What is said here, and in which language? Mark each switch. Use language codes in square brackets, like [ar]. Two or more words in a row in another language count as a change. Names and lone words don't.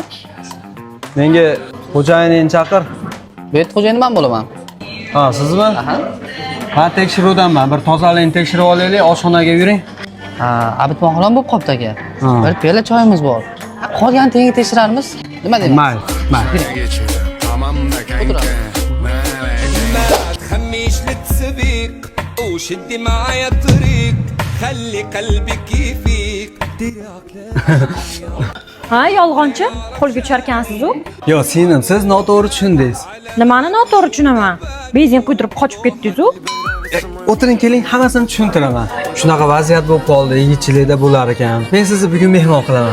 [uz] Menga xo'jayiningni chaqir. Bu yerda xo'jayin men bo'laman. Ha, sizmi? Aha. Ha, tekshiruvdanman. Bir tozalikni tekshirib olaylik, oshxonaga yuring. Ha, abitmon xolam bo'lib qopti aka. Bir piyola choyimiz bor. Qolgan tengi tekshiramiz. Nima deyman? Mayli. [ar] خميش لتسبيق وشدي معايا الطريق خلي قلبك يفيق [uz] Ha, yolg'onchi? Qo'lga tusharkansiz-ku? Yo'q, sening siz noto'g'ri tushundingiz. Nimani noto'g'ri tushunaman? Benzin quydirib qochib ketdingiz-ku? O'tiring, keling, hammasini tushuntiraman. Shunaqa vaziyat bo'lib qoldi, yigitchilikda bo'lar ekan. Men sizni bugun mehmon qilaman.